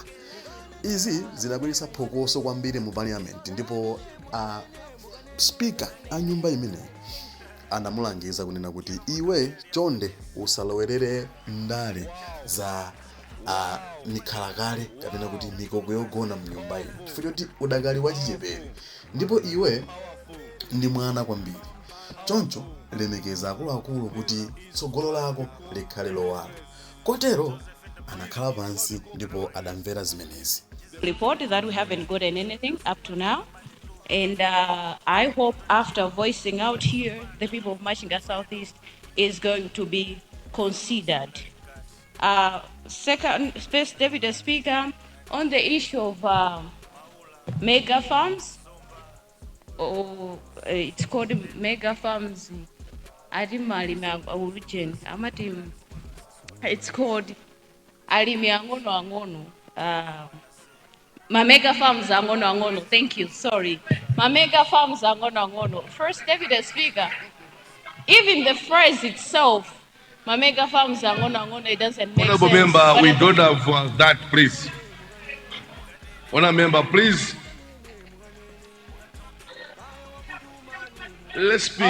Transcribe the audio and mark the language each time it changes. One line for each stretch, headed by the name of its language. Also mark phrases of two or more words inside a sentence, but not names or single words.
Nyanja: Izi zinabweretsa phokoso kwambiri mu parliament, ndipo speaker a nyumba imeneyi anamulangiza kunena kuti iwe chonde usalowerere ndale za mikhalakale kapena kuti mikoko yogona mnyumba ino, chifukwa choti udakali wachichepere ndipo iwe ndi mwana kwambiri. Choncho lemekeza akuluakulu kuti tsogolo lako likhale lowala. Kotero anakhala pansi ndipo adamvera zimenezi.
English: Report that we haven't gotten anything up to now. And I hope after voicing out here, the people of Machinga Southeast is going to be considered. Second, First Deputy Speaker, on the issue of mega farms, or it's called mega farms. It's called Alimi Angono.
Nyanja: Mamega farms angono.
English: Thank you. Sorry.
Nyanja: Mamega farms angono.
English: First Deputy Speaker, even the phrase itself,
Nyanja: Mamega farms angono,
English: it doesn't make Honorable sense. member, we don't have that, please. Honorable member, please. Let's be.